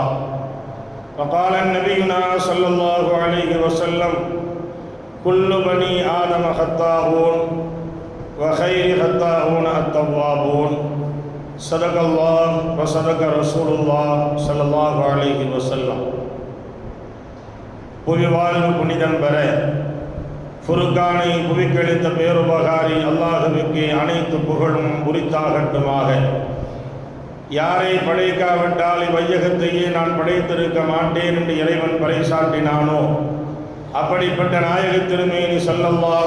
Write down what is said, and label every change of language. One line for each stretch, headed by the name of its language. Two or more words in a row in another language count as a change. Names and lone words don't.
Arabic: وقال نبينا صلى الله عليه وسلم كل بني آدم خطاؤون وخير خطاؤون التوابون. صدق الله وصدق رسول الله صلى الله عليه وسلم.
Tamil: புவிவாழ்வு புனிதம் பெற ஃபுர்கானை புவிக்கழித்த பேருபகாரி அல்லாஹுவுக்கு அனைத்து புகழும் உரித்தாகட்டுமாக. யாரை படைக்காவிட்டால் இவ்வையகத்தையே நான் படைத்திருக்க மாட்டேன் என்று இறைவன் பறைசாட்டினானோ அப்படிப்பட்ட நாயக திருமேனி ஸல்லல்லாஹு